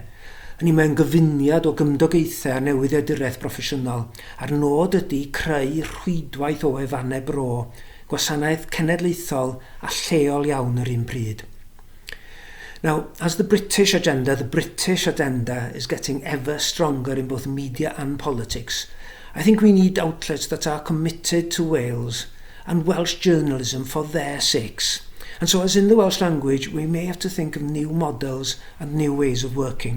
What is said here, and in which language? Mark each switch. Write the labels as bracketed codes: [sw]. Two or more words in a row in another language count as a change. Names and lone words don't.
[cy] Hynny mae'n gyfuniad o gymdogaethau a newyddiaduraeth proffesiynol, a'r nod ydy creu rhwydwaith o wefannau bro, gwasanaeth cenedlaethol a lleol iawn yr un pryd. [en] Now, as the British agenda is getting ever stronger in both media and politics, I think we need outlets that are committed to Wales and Welsh journalism for their sakes. And so, as in the Welsh language, we may have to think of new models and new ways of working.